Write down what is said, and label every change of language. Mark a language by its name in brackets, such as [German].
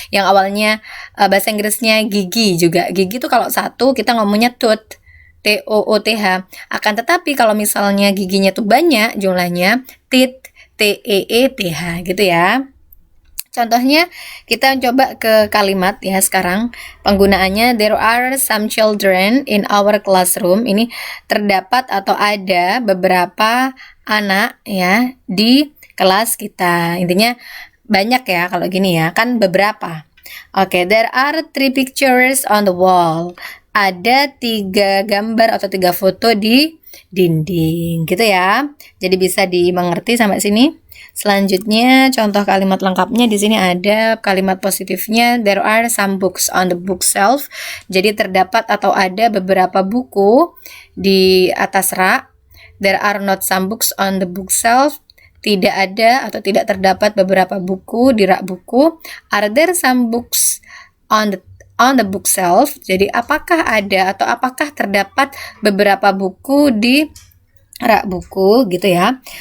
[Indonesian] Yang awalnya bahasa Inggrisnya gigi juga, gigi itu kalau satu kita ngomongnya tooth, T-O-O-T-H. Akan tetapi kalau misalnya giginya tuh banyak jumlahnya, teeth, T-E-E-T-H gitu ya. Contohnya kita coba ke kalimat ya sekarang. Penggunaannya, [English] there are some children in our classroom. [Indonesian] Ini terdapat atau ada beberapa anak ya di kelas kita. Intinya banyak ya kalau gini ya, kan beberapa. [English] Oke, there are 3 pictures on the wall. [Indonesian] Ada 3 gambar atau 3 foto di dinding gitu ya. Jadi bisa dimengerti sampai sini. Selanjutnya contoh kalimat lengkapnya di sini ada kalimat positifnya, [English] there are some books on the bookshelf. [Indonesian] Jadi terdapat atau ada beberapa buku di atas rak. [English] There are not some books on the bookshelf. [Indonesian] Tidak ada atau tidak terdapat beberapa buku di rak buku. [English] Are there some books on the bookshelf? [Indonesian] Jadi apakah ada atau apakah terdapat beberapa buku di rak buku gitu ya.